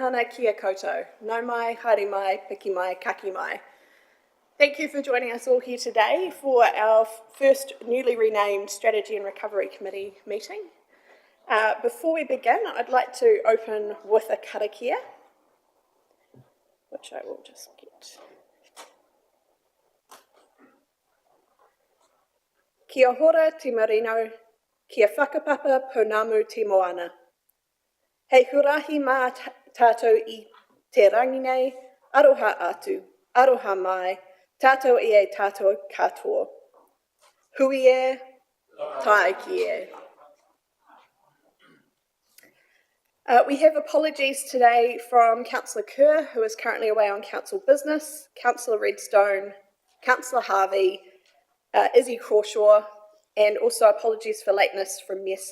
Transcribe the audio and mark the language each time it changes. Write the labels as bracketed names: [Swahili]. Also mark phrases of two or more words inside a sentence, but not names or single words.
[Māori] Tahana kia koutou. Nau mai, haere mai, piki mai, kaki mai. [English] Thank you for joining us all here today for our first newly renamed Strategy and Recovery Committee meeting. Before we begin, I'd like to open with a karakia, which I will just get. [Māori] Kia hora te marino, kia whakapapa pounamu te moana. Hei hurahi mā tātou I te rangi nei, aroha atu, aroha mai, tātou I e tātou katoa. Hui e, tae ki e. [English] We have apologies today from Councillor Kerr, who is currently away on council business, Councillor Redstone, Councillor Harvey, Izzy Crawshaw, and also apologies for lateness from Ms.